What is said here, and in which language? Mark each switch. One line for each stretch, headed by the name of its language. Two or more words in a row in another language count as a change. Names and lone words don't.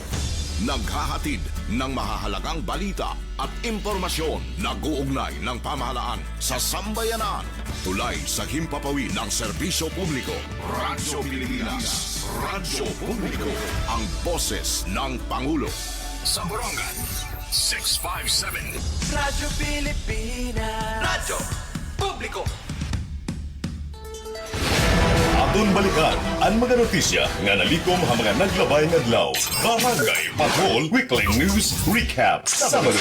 Filipino: Naghahatid ng mahahalagang balita at impormasyon na guugnay ng pamahalaan sa sambayanan. Tulay sa himpapawid ng serbisyo publiko. Radyo Pilipinas. Radyo Publiko. Ang boses ng Pangulo. Samburongan 657. Radyo Pilipinas. Radyo Publiko.
Hiligaynon: Aton balikan ang mga notisya nga nalikom ang mga naglabay nga adlaw. Barangay Patrol Weekly News Recap Sabado.